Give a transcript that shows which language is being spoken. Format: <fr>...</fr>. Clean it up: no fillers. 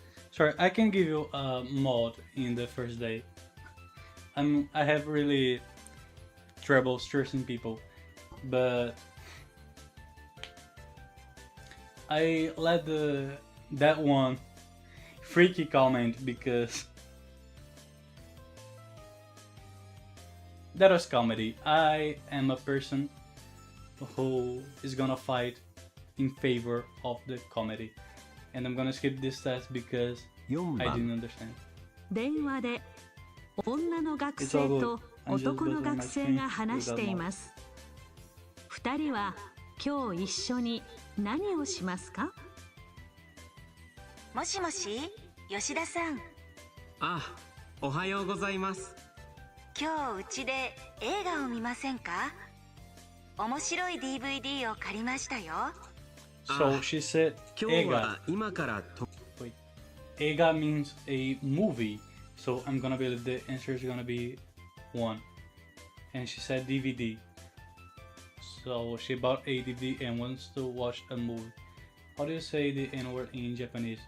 <en>Sorry, I can give you a mod in the first day. I have really trouble stressing people, but I let that one freaky comment because that was comedy. I am a person who is gonna fight in favor of the comedy, and I'm gonna skip this test because I didn't understand.</en> <ja>電話で女の学生と男の学生が話しています。 2人は今日一緒に何をしますか？もしもし、吉田さん。あ、おはようございます。今日うちで映画を見ませんか？面白い DVD を借りましたよ。</ja> <en>So she said,</en> <ja>今日は今からと。</ja> <en>Wait, Ega means a movie, so I'm gonna be the answer is gonna be one, and she said DVD. So she bought a DVD and wants to watch a movie. How do you say the N word in Japanese?</en>